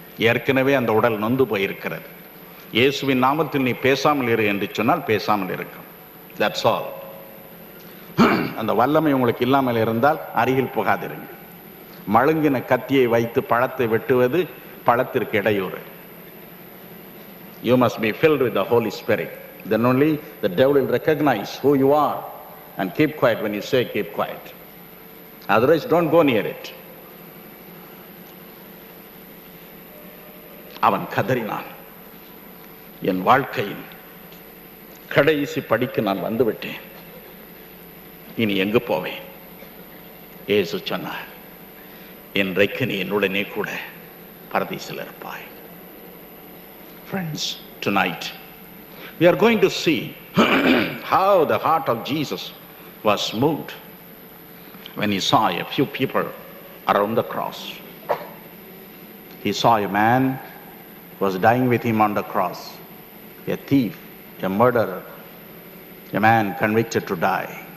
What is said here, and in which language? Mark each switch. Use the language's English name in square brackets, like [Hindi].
[Tamil] ஏற்கனவே அந்த உடல் நொந்து போயிருக்கிறது. இயேசுவின் நாமத்தில் நீ பேசாமல் இரு என்று சொன்னால் பேசாமல் இருக்கும். [English] That's all. [Tamil] அந்த வல்லமை உங்களுக்கு இல்லாமல் இருந்தால் அருகில் போகாதிருங்கள். மழுங்கின கத்தியை வைத்து பழத்தை வெட்டுவது பழத்திற்கு இடையூறு. [English] You must be filled with the Holy Spirit. Then only the devil will recognize who you are and keep quiet when you say keep quiet. Otherwise, don't go near it. [Tamil] அவன் கதறினான், என் வாழ்க்கையின் கடைசி படிக்கு நான் வந்துவிட்டேன், இனி எங்கு போவேன்? இயேசு சொன்னார், இன்றைக்கு நீ என்னுடனே கூட பரதீசில் இருப்பாய். [English] Friends, tonight we are going to see how the heart of Jesus was moved when he saw a few people around the cross. He saw a man who was dying with him on the cross, a thief, a murderer, a man convicted to die.